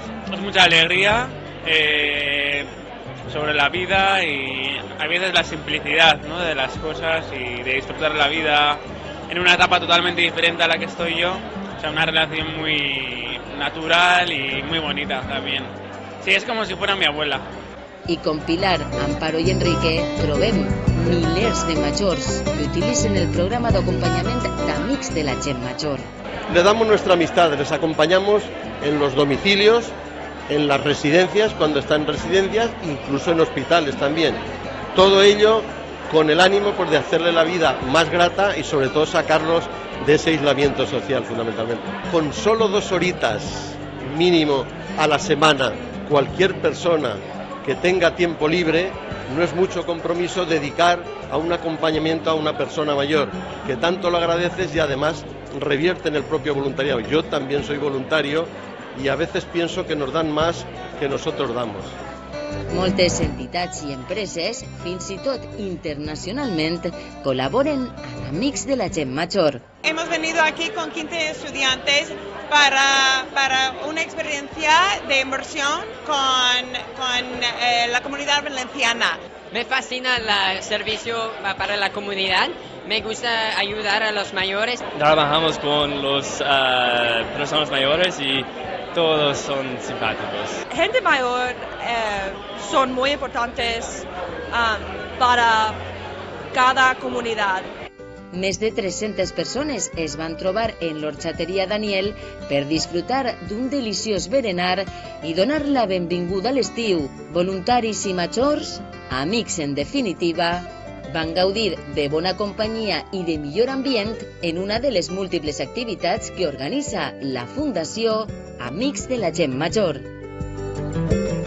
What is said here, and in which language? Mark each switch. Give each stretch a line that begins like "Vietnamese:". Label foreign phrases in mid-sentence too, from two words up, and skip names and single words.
Spanish: Es mucha alegría sobre la vida y a veces la simplicidad, ¿no?, de las cosas y de disfrutar la vida en una etapa totalmente diferente a la que estoy yo. O sea, una relación muy natural y muy bonita también. Sí, es como si fuera mi abuela.
Catalan: I com Pilar, Amparo i Enrique, trobem milers de majors que utilitzen el programa d'acompanyament d'Amics de la Gent Major.
Spanish: Le damos nuestra amistad, les acompañamos en los domicilios, en las residencias, cuando están en residencias, incluso en hospitales también. Todo ello con el ánimo de hacerle la vida más grata y sobre todo sacarlos de ese aislamiento social fundamentalmente. Con solo 2 horitas mínimo a la semana, cualquier persona que tenga tiempo libre, no es mucho compromiso dedicar a un acompañamiento a una persona mayor, que tanto lo agradeces y además revierte en el propio voluntariado. Yo también soy voluntario y a veces pienso que nos dan más que nosotros damos.
Catalan: Moltes entitats i empreses, fins i tot internacionalment, col·laboren amb Amics de la Gent Major.
Spanish: Hemos venido aquí con 15 estudiantes para una experiencia de inversión con la comunidad valenciana. Me fascina el servicio para la comunidad, me gusta ayudar a los mayores. Trabajamos con las personas mayores y todos son simpáticos. Gente mayor son muy importantes para cada comunidad.
Catalan: Més de 300 persones es van trobar en l'Horxateria Daniel per disfrutar d'un deliciós berenar i donar la benvinguda a l'estiu. Voluntaris i majors, amics en definitiva, van gaudir de bona companyia i de millor ambient en una de les múltiples activitats que organitza la Fundació Amics de la Gent Major.